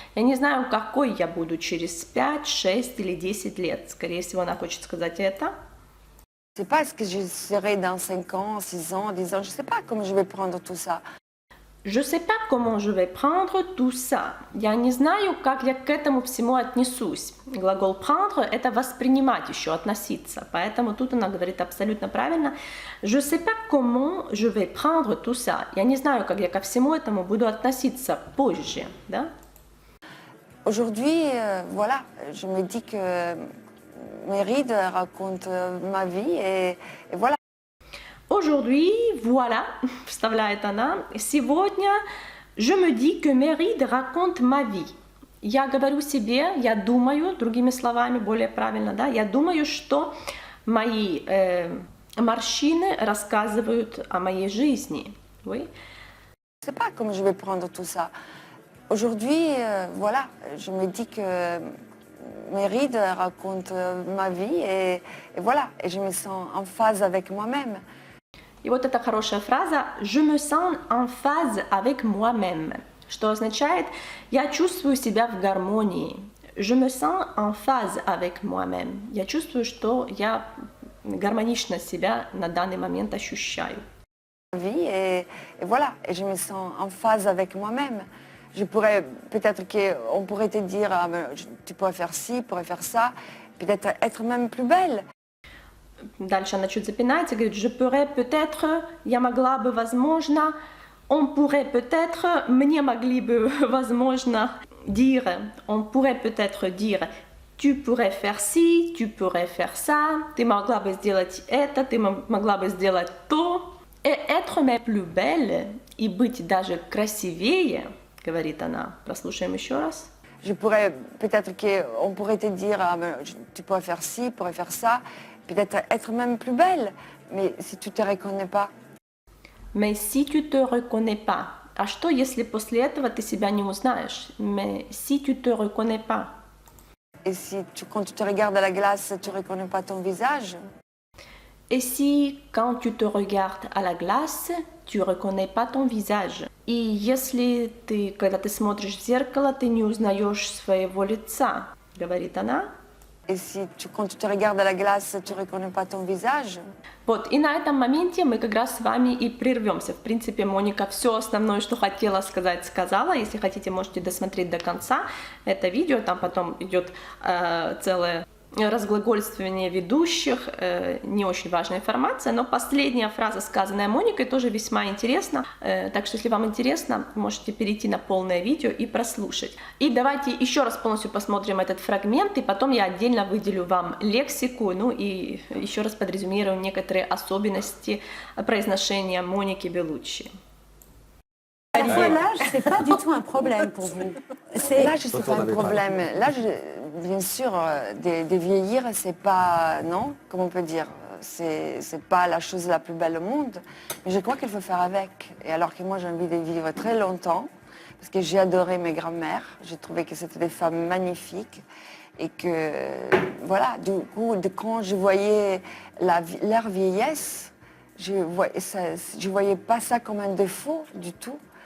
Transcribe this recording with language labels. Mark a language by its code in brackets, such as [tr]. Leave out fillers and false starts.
[ru] Я не знаю, какой я буду через 5, 6 или 10 лет. Скорее всего, она хочет сказать это. [fr] Je ne sais pas, est-ce que je serai dans 5 ans, 6 ans, 10 ans, je ne sais pas comment je vais prendre tout ça. Je sais pas comment je vais prendre tout ça. [ru] Я не знаю, как я к этому всему отнесусь. Глагол prendre – это воспринимать еще, относиться. Поэтому тут она говорит абсолютно правильно. [fr] Je sais pas comment je vais prendre tout ça. [ru] Я не знаю, как я ко всему этому буду относиться позже, да? [fr] Aujourd'hui, voilà, je me dis que mes rides racontent ma vie et voilà. Aujourd'hui, voilà, [ru] вставляет она, сегодня [fr] je me dis que mes rides racontent ma vie. [ru] Я говорю себе, я думаю, другими словами, более правильно, да, я думаю, что мои морщины рассказывают о моей жизни. [fr] Oui. Je ne sais pas comment je vais prendre tout ça. Aujourd'hui, voilà, je me dis que mes rides racontent ma vie et voilà, et je me sens en phase avec moi-même. [ru] И вот эта хорошая фраза [fr] «je me sens en phase avec moi-même», [ru] что означает «я чувствую себя в гармонии». [fr] «Je me sens en phase avec moi-même». [ru] Я чувствую, что я гармонично себя на данный момент ощущаю. [fr] Vie et voilà, et je me sens en phase avec moi-même. Je pourrais, peut-être qu'on pourrait te dire, ah, tu pourrais faire ci, tu pourrais faire ça, peut-être être même plus belle. [ru] Дальше она чуть запинается, говорит, [fr] je pourrais peut-être, [ru] я могла бы, возможно, [fr] on pourrait peut-être, [ru] мне могли бы, возможно, [fr] dire, on pourrait peut-être dire, tu pourrais faire ci, tu pourrais faire ça, [ru] ты могла бы сделать это, ты могла бы сделать то. [fr] Et être mais plus belle, [ru] и быть даже красивее, говорит она. Прослушаем еще раз. [fr] Je pourrais, peut-être qu'on pourrait te dire, ah, ben, tu pourrais faire ci, tu pourrais faire ça, peut-être être même plus belle, mais si tu ne te reconnais pas. Mais si tu te reconnais pas, [ru] а что, если после этого ты себя не узнаешь? [fr] Mais si tu te reconnais pas. Et si quand tu te regardes à la glace, tu ne reconnais pas ton visage. Et si, quand tu te regardes à la glace, tu reconnais pas ton visage. [ru] И если ты, когда ты смотришь в зеркало, ты не узнаешь своего лица, говорит она. [fr] Et si quand tu te regardes à la glace, tu ne reconnais pas ton visage. [ru] Вот, и на этом моменте мы как раз с вами и прервемся. В принципе, Моника все основное, что хотела сказать, сказала. Если хотите, можете досмотреть до конца это видео. Там потом идет целое разглагольствование ведущих, не очень важная информация, но последняя фраза, сказанная Моникой, тоже весьма интересна. Так что, если вам интересно, можете перейти на полное видео и прослушать. И давайте еще раз полностью посмотрим этот фрагмент, и потом я отдельно выделю вам лексику, ну и еще раз подрезюмирую некоторые особенности произношения Моники Белуччи. [fr] Parfois, l'âge, c'est pas du tout un problème pour vous. L'âge, c'est pas un problème. L'âge, bien sûr, de vieillir, c'est pas, non, comment on peut dire, c'est pas la chose la plus belle au monde, mais je crois qu'il faut faire avec. Et alors que moi, j'ai envie de vivre très longtemps, parce que j'ai adoré mes grands-mères, j'ai trouvé que c'était des femmes magnifiques, et que, voilà, du coup, quand je voyais leur vieillesse, je voyais pas ça comme un défaut du tout.